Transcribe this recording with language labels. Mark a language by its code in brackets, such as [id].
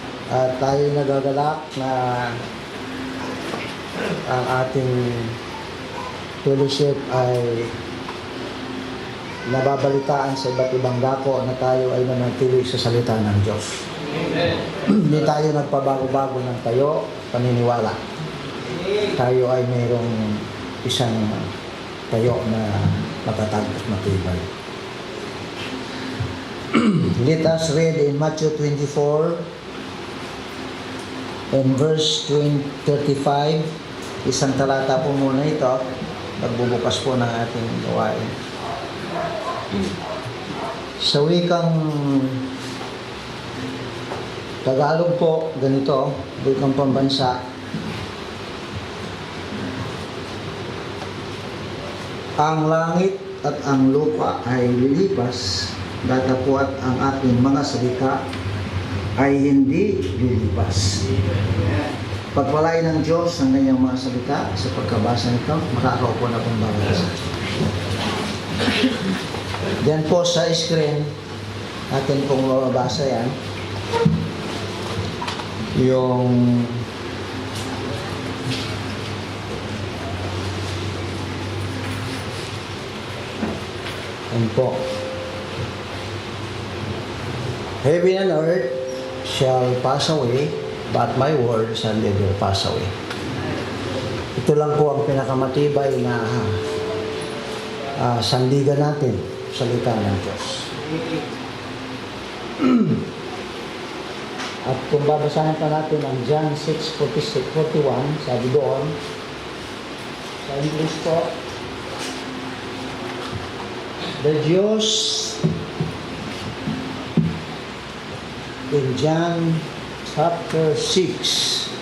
[tl] At tayo nagagalak na ang ating fellowship ay nababalitaan sa iba't ibang dako na tayo ay nanatili sa salita ng Diyos. Hindi tayo nagpabago-bago ng tayo, paniniwala. Tayo ay mayroong isang tayo na matatag at matibay. [en] Let us read in Matthew 24 and verse 35. [tl] Isang talata po muna ito. Pagbubukas po ng ating gawain. Sa wikang Tagalog po, ganito, wikang pambansa. Ang langit at ang lupa ay lilipas, datapwat ang ating mga salita ay hindi lilipas. Pagpalain ng Diyos ang kanyang mga salita sa pagkabasa nito, makakaupo na pong babasa. Diyan po sa screen, natin pong mababasa yan. Yung po. [en] Heaven and earth shall pass away, but my word shall never pass away. [tl] Ito lang po ang pinakamatibay na sandigan natin, salita ng Diyos. At kung babasahin pa natin ang John 6:41, sabi doon, sa English po, the Diyos [en] in John chapter 6